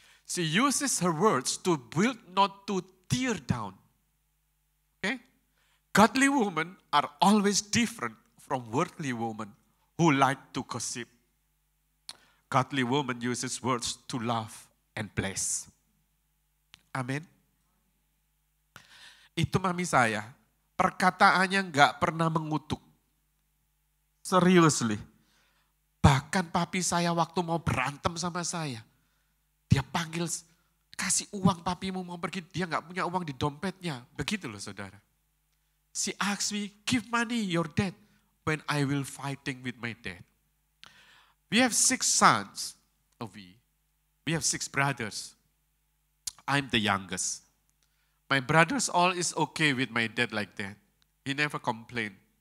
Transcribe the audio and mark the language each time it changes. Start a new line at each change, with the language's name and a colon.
English: She uses her words to build, not to tear down. Okay? Godly women are always different from worldly women who like to gossip. Godly woman uses words to love and bless.
Indonesian: Amin. Itu mami saya, perkataannya nggak pernah mengutuk. Seriously. Bahkan papi saya waktu mau berantem sama saya, dia panggil, kasih uang papimu mau pergi, dia nggak punya uang di dompetnya. Begitu loh saudara.
English: She asked me, give money your dad when I will fighting with my dad. We have 6 sons. We have 6 brothers. I'm the youngest. My brothers all is okay with my dad like that. He never complained.